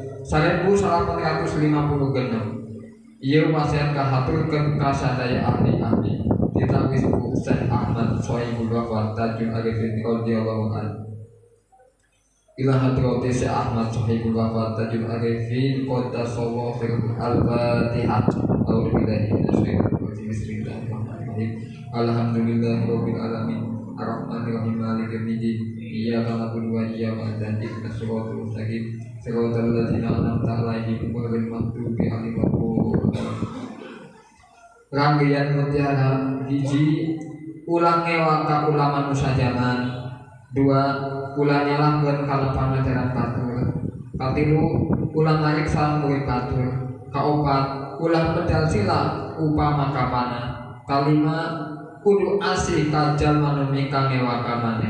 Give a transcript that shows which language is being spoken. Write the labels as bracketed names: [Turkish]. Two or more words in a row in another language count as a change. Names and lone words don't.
[Sundanese] 1956 ieu wasiat kahaturkeun ka sadaya ahli-ahli ditawis ku Syekh Ahmad Sohibul Wafat [Arabic] تاج العارفين رضي الله عنه إلى حضرة الشيخ أحمد صاحب الوفاء تاج العارفين قدس الله سره الفاتحة أعوذ بالله من الشيطان الرجيم بسم الله الرحمن الرحيم الحمد لله رب العالمين الرحمن الرحيم مالك يوم الدين إياك نعبد وإياك نستعين اهدنا الصراط المستقيم صراط الذين أنعمت عليهم غير المغضوب عليهم [Sundanese] rangkaian mutiara hiji ulang ngewa ka ulama nu sajaman dua ulang nyalahkeun kalepan ajaran batur katilu ulang ngariksa murid batur kaopat ulang medal sila upama kamana kalima kudu asih ka jalma nu mika ngewa ka maneh